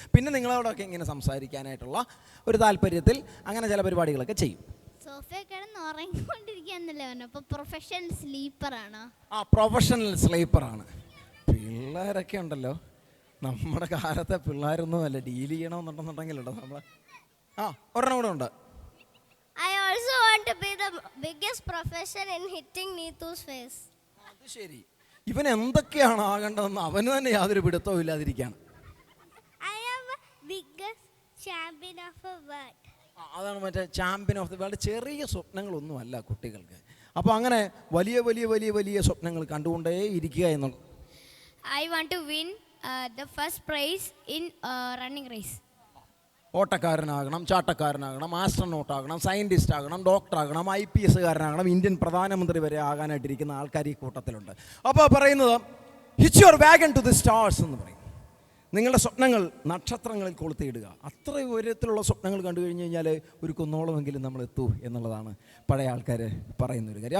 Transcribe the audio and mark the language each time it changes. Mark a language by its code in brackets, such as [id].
[ml] പിന്നെ നിങ്ങളോടൊക്കെ ഇങ്ങനെ സംസാരിക്കാനായിട്ടുള്ള ഒരു താല്പര്യത്തിൽ അങ്ങനെ ചില പരിപാടികളൊക്കെ ചെയ്യും. സോഫയിൽ കിടന്ന് ഉറങ്ങിക്കൊണ്ടിരിക്കുകയെന്നല്ലേ പറഞ്ഞു. അപ്പോൾ പ്രൊഫഷണൽ സ്ലീപ്പറാണോ? ആ, പ്രൊഫഷണൽ സ്ലീപ്പറാണ്. പിള്ളേരൊക്കെ ഉണ്ടല്ലോ, നമ്മുടെ കാലത്തെ പിള്ളേരൊന്നും അല്ല. ഡീൽ ചെയ്യണമെന്നുണ്ടെന്നുണ്ടെങ്കിലുണ്ടോ നമ്മൾ ഒരെണ്ണം കൂടെ ഉണ്ട്. [en] I also want to be the biggest professional in hitting Neetu's face. [ml] അത് ശരി. ഇവൻ എന്തൊക്കെയാണ് ആകേണ്ടതെന്ന് അവന് തന്നെ യാതൊരു പിടുത്തവും ഇല്ലാതിരിക്കുകയാണ്. [en] I am biggest champion of a world. [ml] അതാണ് മറ്റേ [en] Champion of the world. [ml] ചെറിയ സ്വപ്നങ്ങളൊന്നും അല്ല കുട്ടികൾക്ക്. അപ്പോൾ അങ്ങനെ വലിയ വലിയ വലിയ വലിയ സ്വപ്നങ്ങൾ കണ്ടുകൊണ്ടേ ഇരിക്കുക എന്നുള്ളത്. [en] I want to win the first prize in running race. [ml] ഓട്ടക്കാരനാകണം, ചാട്ടക്കാരനാകണം, ആസ്ട്രോനോട്ടാകണം, scientist ആകണം, ഡോക്ടറാകണം, IPS കാരനാകണം, ഇന്ത്യൻ പ്രധാനമന്ത്രി വരെ ആകാനായിട്ടിരിക്കുന്ന ആൾക്കാർ ഈ കൂട്ടത്തിലുണ്ട്. അപ്പോൾ പറയുന്നത് [en] hitch your wagon to the stars [ml] എന്ന് പറയും. നിങ്ങളുടെ സ്വപ്നങ്ങൾ നക്ഷത്രങ്ങളിൽ കൊളുത്തിയിടുക. അത്ര ഉയരത്തിലുള്ള സ്വപ്നങ്ങൾ കണ്ടു കഴിഞ്ഞ് കഴിഞ്ഞാൽ ഒരു കുന്നോളമെങ്കിലും നമ്മൾ എത്തൂ എന്നുള്ളതാണ് പഴയ ആൾക്കാർ പറയുന്നൊരു കാര്യം.